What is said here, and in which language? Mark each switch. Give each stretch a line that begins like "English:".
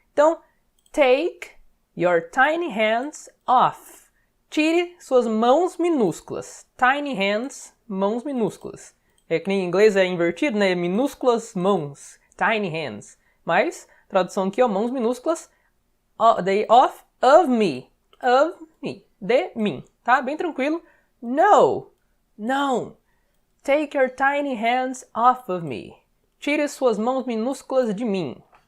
English: Então, take your tiny hands off.
Portuguese: Tire suas mãos minúsculas.
English: Tiny hands,
Portuguese: mãos minúsculas. É que em inglês é invertido, né? Minúsculas mãos.
English: Tiny hands.
Portuguese: Mas, tradução aqui, ó, mãos minúsculas.
English: They off of me. Of me.
Portuguese: De mim. Tá? Bem tranquilo. No. Não.
English: Take your tiny hands off of me.
Portuguese: Tire suas mãos minúsculas de mim.